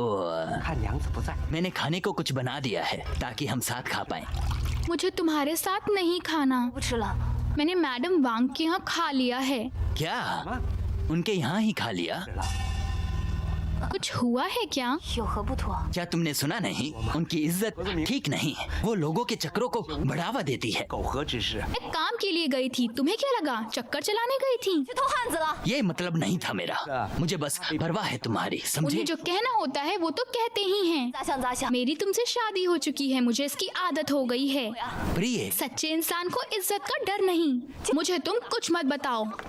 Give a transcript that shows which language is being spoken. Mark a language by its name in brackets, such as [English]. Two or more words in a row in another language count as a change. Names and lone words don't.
[Chinese] 看娘子不在， [Hindi] मैंने खाने को कुछ बना दिया है ताकि हम साथ खा पाएं। मुझे तुम्हारे साथ नहीं खाना। [Chinese] 不吃了。 [Hindi] मैंने मैडम वांग के यहाँ खा लिया है। क्या उनके यहाँ ही खा लिया? कुछ हुआ है क्या? [Chinese] 有何不妥？ [Hindi] क्या तुमने सुना नहीं? उनकी इज्जत ठीक नहीं है, वो लोगों के चक्रों को बढ़ावा देती है। [Chinese] 苟合之事， [Hindi] मैं काम के लिए गई थी, तुम्हें क्या लगा चक्कर चलाने गई थी? [Chinese] 去偷汉子了。 [Hindi] ये मतलब नहीं था मेरा, मुझे बस परवाह है तुम्हारी, समझे? उन्हें जो कहना होता है वो तो कहते ही हैं। [Chinese] 咋想咋想。 [Hindi] मेरी तुमसे शादी हो चुकी है, मुझे इसकी आदत हो गई है। प्रिय, सच्चे इंसान को इज्जत का डर नहीं। मुझे तुम कुछ मत बताओ।